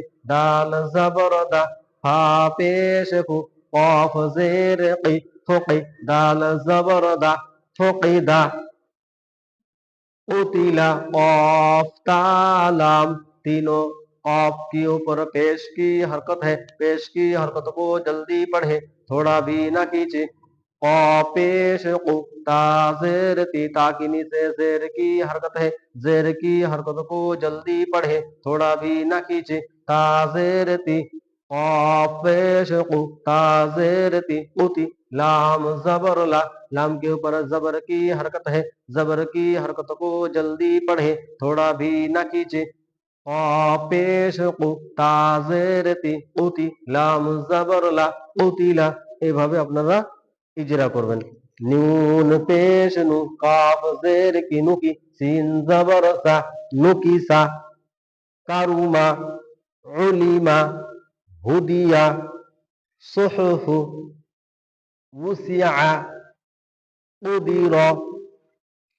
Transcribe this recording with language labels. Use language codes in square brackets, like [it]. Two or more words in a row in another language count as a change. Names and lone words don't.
[hi] दाल जबर दा, फा पेश फु, कॉफ जेर की, फुकी, दाल जबर दा। ফুকিদা, उतीला, कॉफ तालाम, तीनों कॉफ के ऊपर पेश की हरकत है। पेश की हरकत को जल्दी पढ़े, थोड़ा भी ना खींचे। कॉफ पेश कु, ता जेर ती, ता की नीचे जेर की हरकत है। जेर की हरकत को जल्दी पढ़े, थोड़ा भी ना खींचे। ता जेर ती, कॉफ पेश कु, ता जेर ती, उती, लाम जबर ला, लाम के ऊपर जबर की हरकत है। जबर की हरकत को जल्दी पढ़े, थोड़ा भी ना खींचे। पेश कु, ता जेर ती, उती, लाम जबर ला, [bn] উতিলা। এইভাবে আপনারা ইজরা করবেন। নুন পেশ নু, কাফ জের কি, নুকি, সিন জবর সা, নুকিসা, কারুমা, উলিমা, হুদিয়া, সুহুফু, উসিয়া, উদির, নুসির।